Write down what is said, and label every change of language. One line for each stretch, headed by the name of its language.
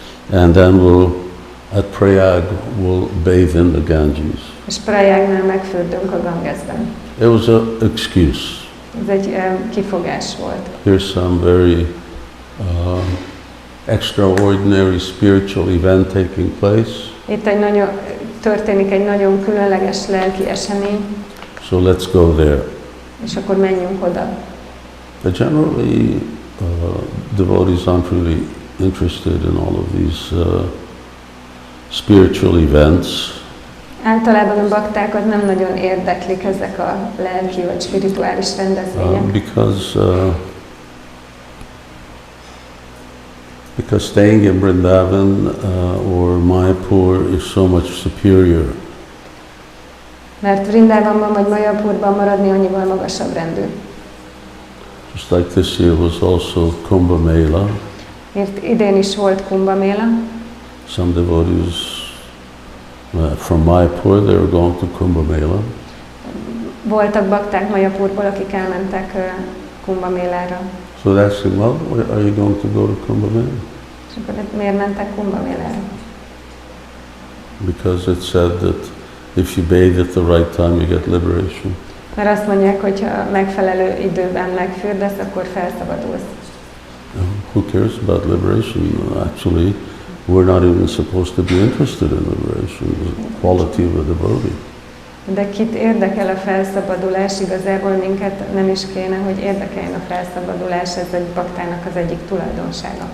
English: And then at Prayag we'll bathe in the Ganges.
Hungarian: És Prayagnál megfürdünk a Gangesben.
English: It was an excuse.
Hungarian: Ez egy kifogás volt.
English: Here's some very extraordinary spiritual event taking place.
Hungarian: Itt történik egy nagyon különleges lelki esemény.
English: So let's go there.
Hungarian: És akkor menjünk oda.
English: But generally, devotees aren't really interested in all of these spiritual events.
Hungarian: Általában a baktákat nem nagyon érdeklik ezek a lelki vagy spirituális rendezvények.
English: Because staying in Vrindavan or Mayapur is so much superior.
Hungarian: Mert Vrindavanban vagy Mayapurban maradni annyival magasabb rendű.
English: Just like this year was also Kumbh Mela.
Hungarian: Mert idén is volt Kumbh Mela.
English: Some devotees from Mayapur, they were going to Kumbh Mela.
Hungarian: Voltak bakták Mayapurból, akik elmentek Kumbh Melára.
English: So they asked him, well, are you going to go to Kumbh Mela?
Hungarian: És akkor miért mentek Kumbh Melára?
English: Because it said that if you bathe at the right time, you get liberation.
Hungarian: Mert azt mondják, hogy ha megfelelő időben megfürdesz, akkor felszabadulsz.
English: Who cares about liberation? Actually, we're not even supposed to be interested in liberation, the quality of a devotee.
Hungarian: De kit érdekel a felszabadulás? Igazából minket nem is kéne, hogy érdekeljen a felszabadulás, ez egy baktának az egyik tulajdonsága.